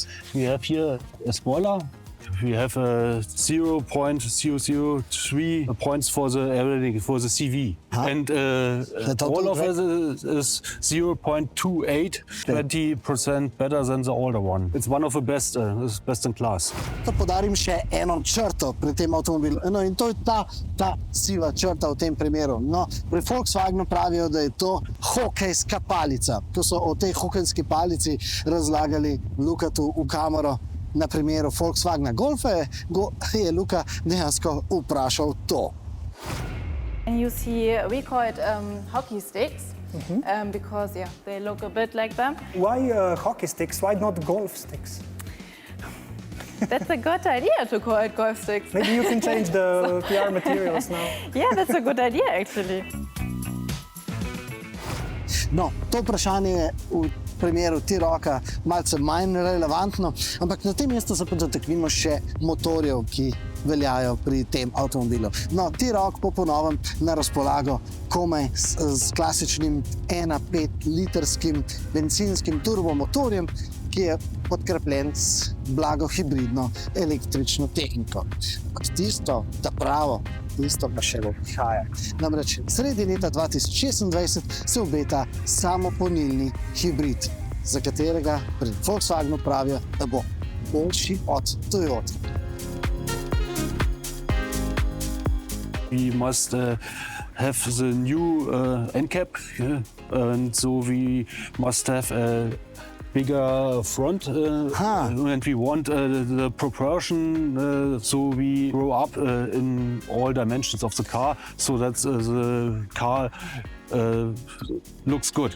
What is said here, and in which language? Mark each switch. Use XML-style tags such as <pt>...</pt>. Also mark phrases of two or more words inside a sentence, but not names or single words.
<en>We have here a spoiler. We have 0.003 points for the aerodynamics, for the CV. And all of it is 0.28, 20% better than the older one. It's one of the best, it's best in class.</en> <sl>Da podarim še eno črto pri tem avtomobilu. No, in to je ta siva črta v tem primeru. No, pri Volkswagenu pravijo, da je to hokejska palica. Ko so o tej hokejski palici razlagali Luka tu v kamero, na primeru Volkswagena Golfa je Luka dejansko vprašal to.</sl> <en>And you see, we call it hockey sticks because they look a bit like them. Why hockey sticks? Why not golf sticks? That's a good idea to call it golf sticks. Maybe you can change the PR materials now. Yeah, that's a good idea actually.</en> <sl>No, to vprašanje je v primeru T-Roca malce manj relevantno, ampak na tem mestu se pa dotaknimo še motorjev, ki veljajo pri tem avtomobilu. No, T-Roc po novem na razpolago komaj s klasičnim 1,5-litrskim benzinskim turbomotorjem, ki je podkrepljen s blago hibridno električno tehniko. Tisto, ta pravo, tisto pa še bo prihaja. Namreč sredi leta 2026 se obeta samopolnilni hibrid, za katerega pri Volkswagenu pravijo, da bo boljši od Toyota.</sl> <en>We must have the new NCAP, and so we must have a bigger front, and we want the proportion, so we grow up in all dimensions of the car, so that the car looks good.</en>